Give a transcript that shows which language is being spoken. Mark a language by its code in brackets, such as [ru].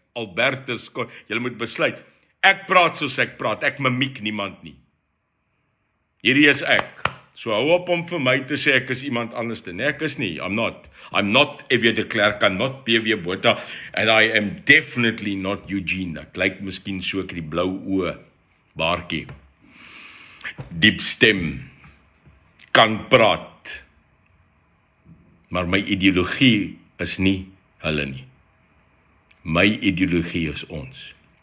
[af] Albertus, julle moet besluit. Ek praat soos ek praat, ek mimiek niemand nie. Hierdie is ek. So hou op om vir my te sê ek is iemand anders te. Nee, ek is nie. [en] I'm not EW de Klerk, I'm not PW Botha, and I am definitely not Eugene. [af] Ek lyk miskien so ek die blou oë, baartjie. Diep stem, kan praat. Maar my ideologie is nie hulle nie. My ideologie is ons.